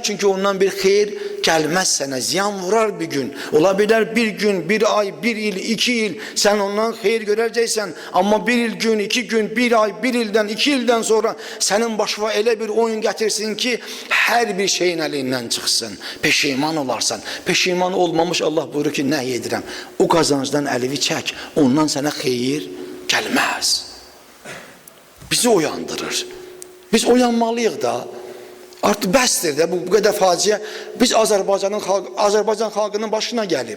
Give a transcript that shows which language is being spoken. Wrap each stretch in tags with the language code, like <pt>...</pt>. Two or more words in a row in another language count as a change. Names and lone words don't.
<tr>Çünkü ondan bir xeyir gelmez sana. Ziyan vurar bir gün. Olabilir bir gün, bir ay, bir yıl, 2 yıl sen ondan xeyir göreceksen. Ama bir yıl gün, 2 gün, bir ay, bir ilden, 2 ilden sonra senin başına elə bir oyun getirsin ki her bir şeyin elinden çıksın.</tr> <az>Peşiman olarsan. Peşiman olmamış Allah buyurur ki nəhy edirəm. O kazancdan əlini çək.</az> <tr>Ondan sana xeyir gelmez. Bizi uyandırır. Biz uyanmalıyıq da.</tr> <az>Artık bəsdir də bu qədər faciə biz Azərbaycan xalqının başına gəlib.</az>